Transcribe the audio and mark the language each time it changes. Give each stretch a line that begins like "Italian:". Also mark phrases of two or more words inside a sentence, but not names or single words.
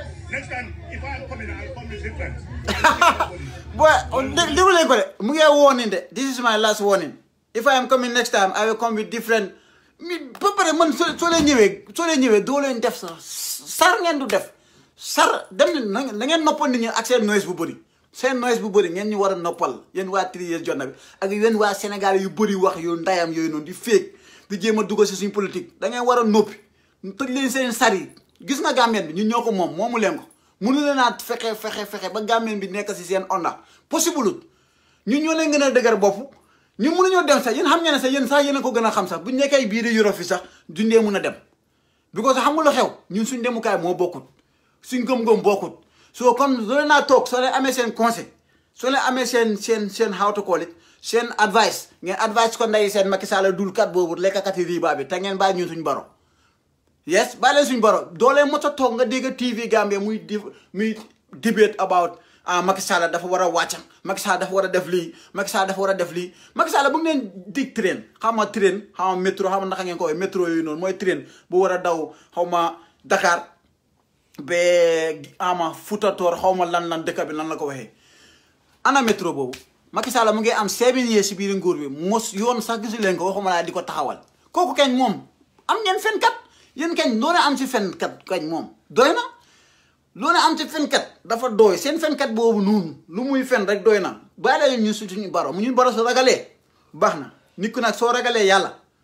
English: Next time, if I come in, I'll come with different. Boy, warning. This is my last warning. If I am coming next time, I will come with different.
Wolof: Noise bu seen noise bu bëri ngeen ñu war a noppal yéen waa 3 years jot na bi ak yéen waa Sénégal yu bëri wax yu ndayam yooyu noonu di féeg di jéem a dugg si suñu politique da ngeen war a noppi tëj leen seen sar yi gis nga Gambien bi ñun ñoo ko moomu leen ko mënu leen a fexe ba Gambien bi nekk si seen onda possible ñun ñoo leen gën a dëgër bopp ñun mënuñoo dem sax yéen xam ngeen ne sax yéen a ko gën a xam sax bu ñu nekkee biir Europe fi sax dundee mun a dem because xam nga lu xew ñun suñ demukaay moo bokkut suñ gëm-gëm bokkut so comme soo leen naa toog soo leen amee seen conseil soo leen amee seen
English: how to call it
Wolof: seen advice ngeen advice ko nday seen Macky Sall dulkat boobu lekkakat yi riba bi te ngeen bàyyi ñun suñ baro yes bàyyi leen suñ baro doo leen mos a toog nga dégg TV Gambia muy
English: debate about
Wolof: Macky Sall dafa war a wàccam Macky Sall dafa war a def lii Macky Sall dafa war a def lii Macky Sall bu ngeen dig train xaw ma métro xaw ma naka ngeen ko waxee métro yooyu noonu mooy train bu war a daw xaw ma Dakar be Fouta Toor xaw ma lan dëkk bi lan la ko waxee ana métro boobu Macky Sall mu ngi am 7 years si biir nguur bi mos yoon sax gisu leen ko waxuma laa di ko taxawal kooku kañ moom am ngeen fenkat yéen kañ loo am ci fenkat kañ moom doy na loo am ci fenkat dafa doy seen fenkat boobu noonu lu muy fen rek doy na bàyyi la ñun suñu baro mu ñun baro soo ragalee baax na nit ku nag soo ragalee yàlla